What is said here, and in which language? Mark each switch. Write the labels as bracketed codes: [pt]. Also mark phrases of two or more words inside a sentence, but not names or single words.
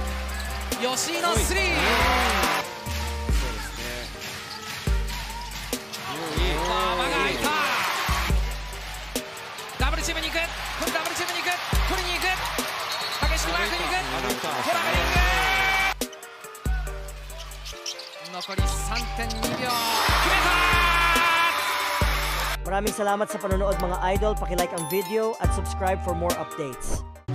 [ja] 吉井のスリー。馬場が空いた。ダブルチームに行く。これダブルチームに行く。取りに行く。激しくマークに行く。トラベリング。残り 3.2 秒。決めた。 [tl] Maraming salamat sa panonood mga idol. Paki-like ang video at [en] subscribe for more updates.